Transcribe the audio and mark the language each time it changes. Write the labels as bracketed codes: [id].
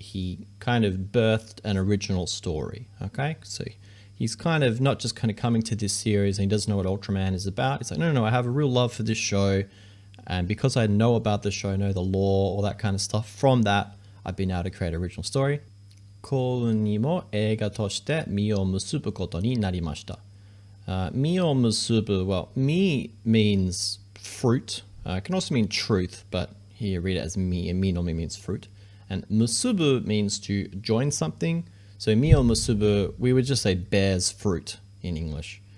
[en] He kind of birthed an original story. Okay, so he's kind of not just kind of coming to this series and he doesn't know what Ultraman is about. It's like, no, I have a real love for this show. And because I know about the show, know the lore, all that kind of stuff, from that, I've been able to create an original story. [ja] 幸運にも映画として実を結ぶことになりました。 [en] 実を結ぶ, well, 実 means fruit. It can also mean truth, but here you read it as mi, and mi normally means fruit. And musubu means to join something. So mio musubu, we would just say bears fruit in English.